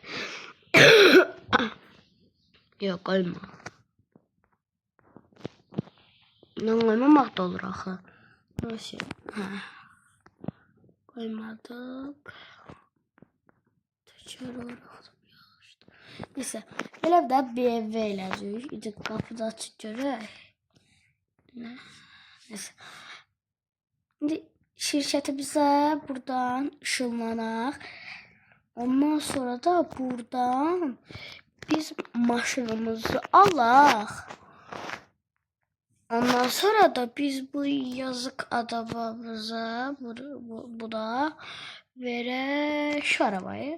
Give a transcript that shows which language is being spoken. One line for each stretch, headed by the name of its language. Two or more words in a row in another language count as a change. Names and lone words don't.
Turkish: Yok koyma.
Azerbaijani: Ne koymamak da olur axı.
Turkish: Nasıl? Koymadık. Teker olarak da yaxşıdır. Neyse.
Azerbaijani: Belə də BMW eləcək. İndi qapıda açıq görək.
Turkish: Neyse. Şimdi şirketimize buradan ışınlanaq.
Azerbaijani: Ondan sonra da buradan biz maşınımızı alaq. Ondan sonra da biz bu yazık adamımıza bu da verək
Turkish: şu arabayı.